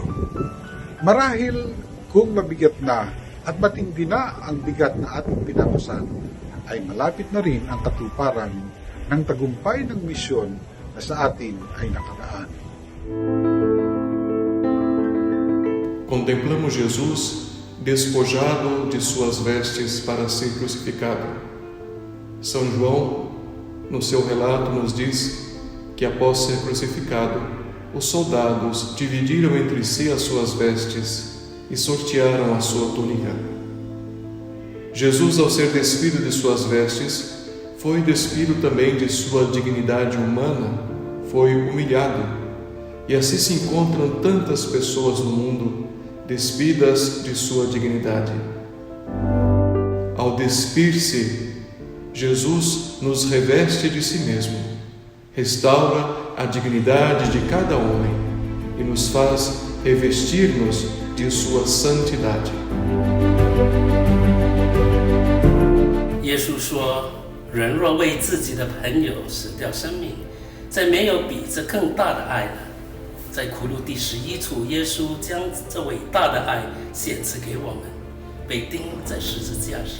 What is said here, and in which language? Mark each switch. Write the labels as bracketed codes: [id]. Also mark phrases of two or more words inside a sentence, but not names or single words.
[tl] Marahil kung mabigat na at matindi na ang bigat na ating pinapasan, ay malapit na rin ang katuparan ng tagumpay ng misyon na sa atin ay nakalaan. [pt] Contemplamos Jesus despojado de suas vestes para ser crucificado. São João, no seu relato, nos diz que após ser crucificado, os soldados dividiram entre si as suas vestes e sortearam a sua túnica. Jesus, ao ser despido de suas vestes, foi despido também de sua dignidade humana, foi humilhado. E assim se encontram tantas pessoas no mundo despidas de sua dignidade. Ao despir-se, Jesus nos reveste de si mesmo, restaura a dignidade de cada homem e nos faz revestir-nos de sua santidade. [zh] 耶稣说：“人若为自己的朋友舍掉生命，再没有比这更大的爱了。” 在苦路第11处，耶稣将这伟大的爱显示给我们，被钉在十字架上。